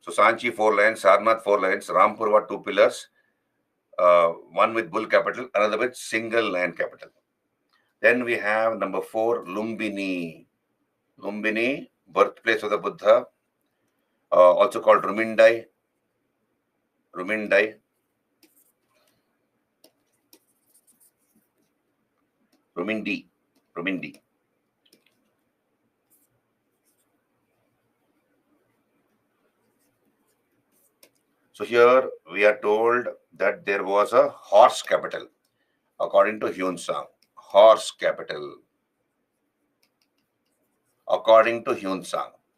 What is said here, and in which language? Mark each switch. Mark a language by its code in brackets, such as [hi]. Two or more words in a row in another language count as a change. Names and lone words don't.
[en] So Sanchi 4 lines, Sarnath 4 lines, Rampurwa 2 pillars, one with bull capital, another with single lion capital. Then we have number 4, Lumbini. Lumbini, birthplace of the Buddha, also called Rumindai. Rumindai. Rumindi. Rumindi. So here we are told that there was a horse capital, according to Hyun Sang. Horse capital, according to Hyun Sang.